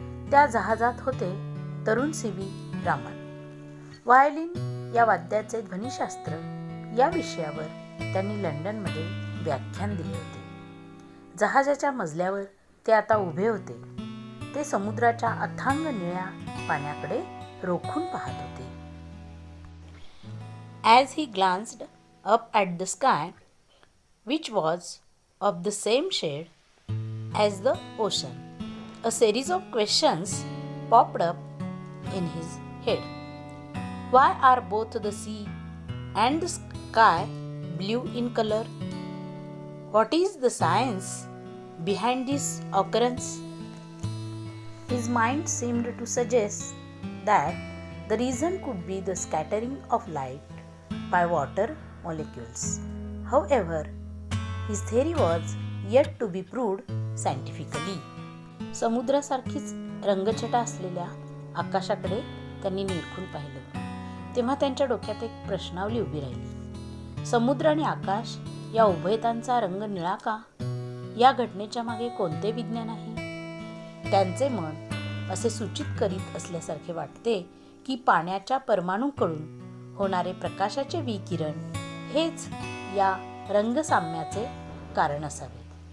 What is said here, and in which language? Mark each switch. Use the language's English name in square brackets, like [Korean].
[Marathi] त्या जहाजात होते तरुण C.V. रामन. व्हायोलिन या वाद्याचे ध्वनिशास्त्र या विषयावर त्यांनी लंडनमध्ये व्याख्यान दिले होते. जहाजाच्या मजल्यावर ते आता उभे होते. ते समुद्राच्या अथांग निळ्या पाण्याकडे रोखून पाहत होते. [English] As he glanced up at the sky, which was of the same shade as the ocean, a series of questions popped up in his head. Why are both the sea and the sky blue in color? What is the science behind this occurrence? His mind seemed to suggest that the reason could be the scattering of light by water molecules. However, his theory was yet to be proved scientifically. [Marathi] समुद्रासारखीच रंगछटा असलेल्या आकाशाकडे त्यांनी निरखून पाहिलं. तेव्हा त्यांच्या डोक्यात एक प्रश्नावली उभी राहिली. समुद्र आणि आकाश या उभयतांचा रंग निळा का? या घटनेच्या मागे कोणते विज्ञान आहे? त्यांचे मन असे सूचित करीत असल्यासारखे वाटते की पाण्याच्या परमाणूकडून होणारे प्रकाशाचे विकिरण हेच या रंगसाम्याचे कारण असावे.